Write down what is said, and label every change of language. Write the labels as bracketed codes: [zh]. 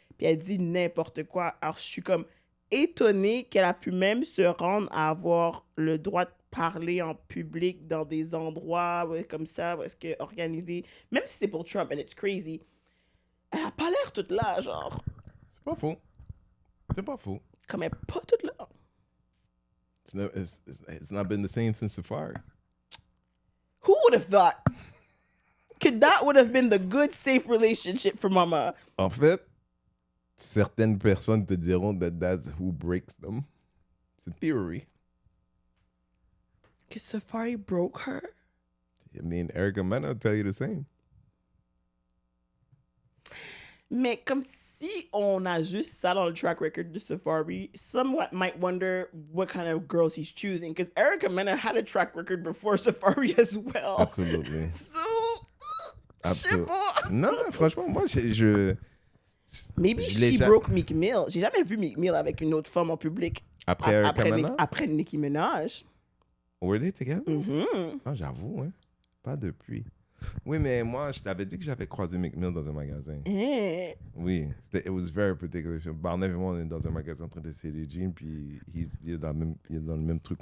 [fr] Puis elle dit n'importe quoi. Alors, je suis comme étonnée qu'elle a pu même se rendre à avoir le droit de parler en public dans des endroits comme ça, où est-ce que organisé, même si c'est pour Trump, [en] and it's crazy. [fr] Elle a pas l'air toute là, genre. C'est pas faux. C'est pas faux. Comme elle est pas toute là. [en] It's not been the same since Safari. Who would have thought? That would have been the good, safe relationship for Mama. [fr] En fait, certaines personnes te diront [en] that that's who breaks them. [fr] C'est theory. [en] Que Safari broke her? I mean, Erica Mena will tell you the same. [fr] Mais comme si on a juste ça dans le [en] track record de Safari, somewhat might wonder what kind of girls he's choosing. Because Erica Mena had a track record before Safari as well. Absolutely. So, Absolutely. [fr] Non, franchement, moi, [en] Maybe she broke Meek Mill. [fr] J'ai jamais vu Meek Mill avec une autre femme en public. Après Nicki Minaj. [en] Were they together? Mm-hmm. [fr] Ah, j'avoue, hein. Pas depuis. Oui, mais moi, je t'avais dit que j'avais croisé Meek Mill dans un magasin. [en] Oui, it was very particular. [fr] Barnett et moi, on est dans un magasin en train d'essayer des jeans, puis il est dans le même truc.